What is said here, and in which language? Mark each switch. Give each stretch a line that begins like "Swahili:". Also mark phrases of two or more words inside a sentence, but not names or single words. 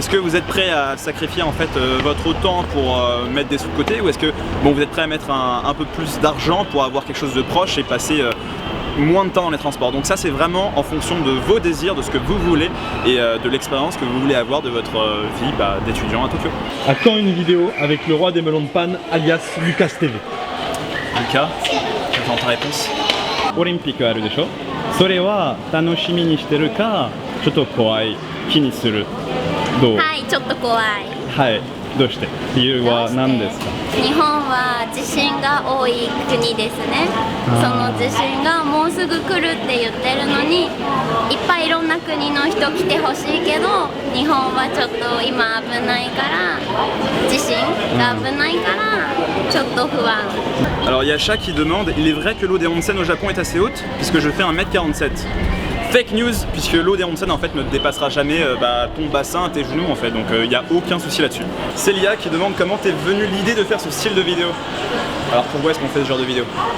French: Est-ce que vous êtes prêt à sacrifier en fait votre temps pour mettre des sous de côté, ou est-ce que vous êtes prêt à mettre un peu plus d'argent pour avoir quelque chose de proche et passer moins de temps dans les transports. Donc ça c'est vraiment en fonction de vos désirs, de ce que vous voulez et de l'expérience que vous voulez avoir de votre vie d'étudiant à Tokyo. À quand une vidéo avec le roi des melons de panne, alias Lucas TV? Lucas, j'attends ta réponse.
Japanese: オリンピックあるでしょ。それは楽しみにしてるか、ちょっと怖い、気にする。どう？はい、ちょっと怖い。はい。どうして？理由は何ですか？日本は地震が多い国ですね。その地震がもうすぐ来るって言ってるのに、いっぱいいろんな国の人来てほしいけど、日本はちょっと今危ないから、地震が危ないからちょっと不安。
French: Alors il y a Chat qui demande, il est vrai que l'eau des onsen au Japon est assez haute puisque je fais 1m47. Fake news, puisque l'eau des onsen en fait ne dépassera jamais ton bassin, tes genoux en fait, donc il n'y a aucun souci là-dessus. Célia qui demande comment t'es venue l'idée de faire ce style de vidéo. Alors pourquoi est-ce qu'on fait ce genre de vidéo?